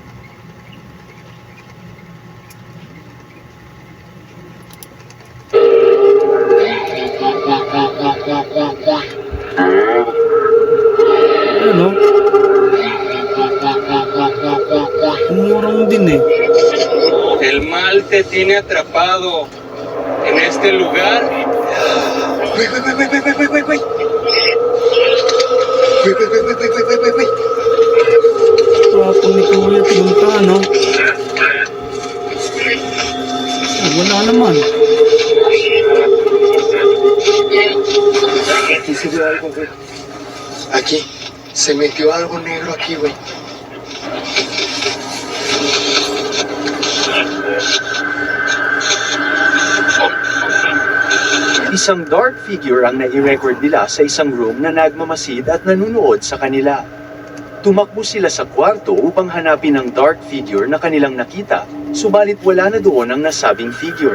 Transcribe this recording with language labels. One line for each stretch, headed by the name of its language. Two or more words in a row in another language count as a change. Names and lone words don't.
Filipino: Ano? Umurong din eh.
Spanish: ¿El mal te tiene atrapado en este lugar?
English: Wait.
Filipino: Tapos ni kuya, pinunta, no? Wala naman.
Spanish: Aquí se ve algo, güey. Aquí. Se metió algo negro aquí, güey.
Filipino: Isang
English: dark figure
Filipino: ang nai-record nila sa isang room na nagmamasid at nanunood sa kanila. Tumakbo sila sa kwarto upang hanapin ang
English: dark figure
Filipino: na kanilang nakita, subalit wala na doon ang nasabing figure.